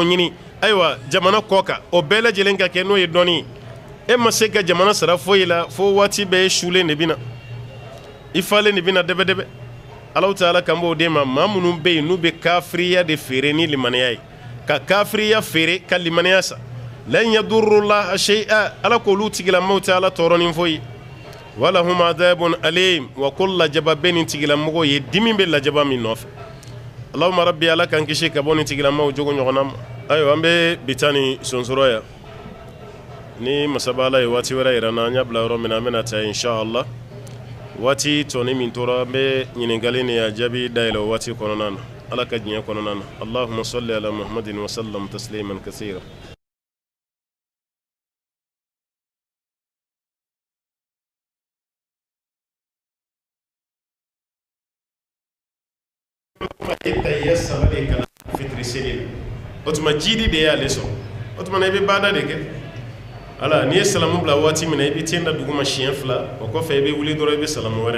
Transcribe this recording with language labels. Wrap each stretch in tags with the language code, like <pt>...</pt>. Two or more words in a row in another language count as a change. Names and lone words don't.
<bm>ɲini ayiwa jamana kɔ kan o bɛɛ lajɛlen ka kɛ n'o ye dɔɔni e ma se ka jamana sara foyi la fo waati bɛɛ ye sulen de bɛ na i falen de bɛ na dɛbɛdɛbɛ Alahu Taala kan b'o d'e ma maa minnu bɛ yen n'u bɛ kafiriya de feere ni limaniya ye ka kafiriya feere ka limaniya san</bm> <ar>لن يضروا الله شيئا</ar> <bm>ala k'olu tigilamɔgɔw tɛ ala tɔɔrɔ ni foyi</bm> <ar>ولهم عذاب أليم</ar> <bm>wa ko lajaba bɛ nin tigilamɔgɔw ye dimi bɛ lajaba min nɔfɛ Allahumma rabbi ala k'an kisi ka bɔ nin tigilamɔgɔw jogo ɲɔgɔnna ma ayiwa an bɛ bi taa ni sonsɔrɔ yan ni masaba ala ye waati wɛrɛ yira na an y'a bila yɔrɔ min na an bɛna taa inshallah waati tɔni min tora an bɛ ɲininkali ni a jaabi dayɛlɛ o waati kɔnɔna na ala ka diɲɛ kɔnɔna na</bm> <ar>اللهم صل على محمد وسلم تسليما كثيرا</ar> <bm>fitiri seli o tuma jidi de y'ale sɔrɔ o tuma i bɛ baada de kɛ ala n'i ye salamu bila waati min na i bɛ ten da duguma siɲɛ 2 o kɔfɛ i bɛ wuli dɔrɔn i bɛ salamu wɛrɛ</bm>